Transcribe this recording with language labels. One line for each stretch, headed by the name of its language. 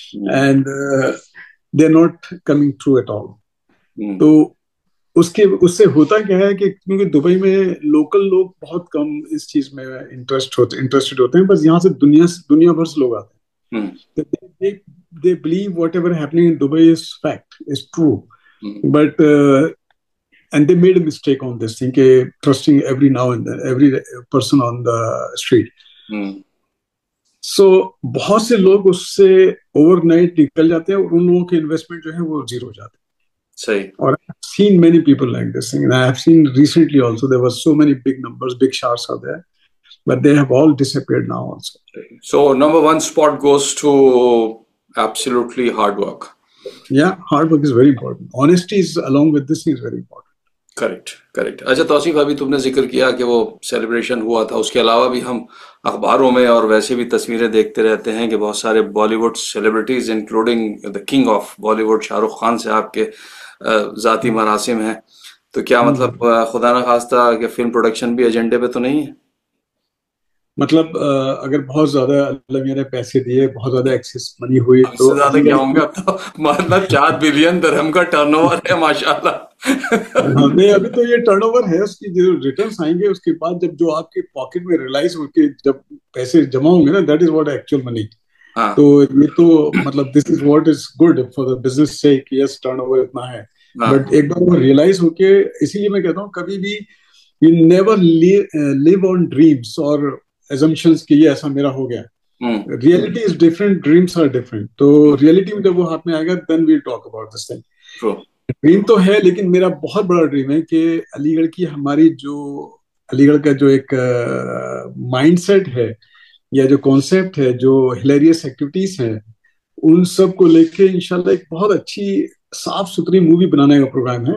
English: And they're not coming true at all.
Urdu: تو اس سے ہوتا کیا ہے کہ کیونکہ دبئی میں لوکل لوگ بہت کم اس چیز میں انٹرسٹڈ ہوتے ہیں, بس یہاں سے دنیا بھر سے لوگ آتے ہیں.
English: They believe whatever happening in Dubai is fact, is true. But and they made a mistake on this thing, trusting every now and then, every person on the street.
Urdu: So بہت سے لوگ اس سے اوور نائٹ نکل جاتے ہیں اور ان لوگوں کے انویسٹمنٹ جو ہے وہ زیرو ہو جاتے ہیں.
English: Or I have seen many people like this thing, and I have seen recently also there were so many big numbers, big sharks are there, but they have all disappeared now also. So number one spot goes to absolutely hard work. Yeah, hard work is very important. Honesty is along with this thing is very important. Correct.
Urdu: اچھا توصیف, ابھی تم نے ذکر کیا کہ وہ celebration ہوا تھا, اس کے علاوہ بھی ہم اخباروں میں اور ویسے بھی تصویریں دیکھتے رہتے ہیں کہ بہت سارے بالی would celebrities including the king of Bali would Shah Rukh Khan سے آپ کے ذاتی مراسم ہیں. تو کیا مطلب خدا نہ خواستہ کہ فلم پروڈکشن بھی ایجنڈے پہ تو نہیں ہے؟ مطلب اگر بہت زیادہ اللہ میاں نے پیسے دیے, بہت زیادہ ایکسیس منی ہوئی تو زیادہ کیا ہوں گا, تو مطلب 4 بلین درہم کا ٹرن اوور ہے ماشاءاللہ. نہیں, ابھی تو یہ ٹرن اوور ہے, اس کی جو ریٹرنس آئیں گے اس کے بعد جب جو آپ کے پاکٹ میں ریلائز ہو کے جب پیسے جمع ہوں گے نا,
English: That is what actual money.
Urdu: تو یہ تو مطلب
English: this is what is good for the business
Urdu: سے کہ یس ٹرن اوور اتنا ہے, بٹ ایک بار وہ ریئلائز ہو کے, اسی لیے میں کہتا ہوں کبھی بھی
English: you never live on dreams
Urdu: اور assumptions کہ یہ ایسا میرا ہو گیا.
English: Reality is different, dreams are different.
Urdu: تو ریئلٹی میں جب وہ ہاتھ میں آئے گا
English: then we'll talk about this thing.
Urdu: Dream تو ہے, لیکن میرا بہت بڑا ڈریم ہے کہ علی گڑھ کی ہماری جو علی گڑھ کا جو ایک مائنڈ سیٹ ہے یا جو کانسیپٹ ہے, جو ہلیریس ایکٹیویٹیز ہیں, ان سب کو لے کے انشاءاللہ ایک بہت اچھی صاف ستھری مووی بنانے کا پروگرام ہے.